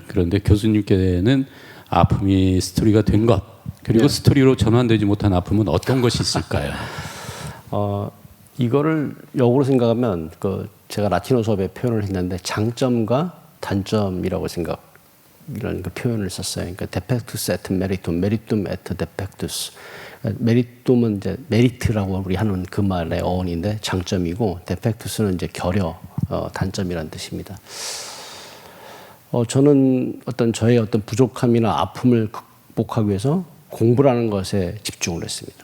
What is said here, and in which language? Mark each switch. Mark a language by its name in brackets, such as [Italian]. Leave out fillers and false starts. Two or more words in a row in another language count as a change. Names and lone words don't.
[Korean] 그런데 교수님께는 아픔이 스토리가 된 것, 그리고 스토리로 전환되지 못한 아픔은 어떤 것이 있을까요? 이거를 역으로 생각하면 제가 라틴어 수업에 표현을 했는데 장점과 단점이라고 이런 그 표현을 썼어요. [Latin] 그러니까 defectus et meritum, meritum et defectus. [Korean] 메리툼은 이제 메리트라고 우리 하는 그 말의 어원인데 장점이고 defectus는 이제 결여, 단점이라는 뜻입니다. 저는 저의 어떤 부족함이나 아픔을 극복하기 위해서 공부라는 것에 집중을 했습니다.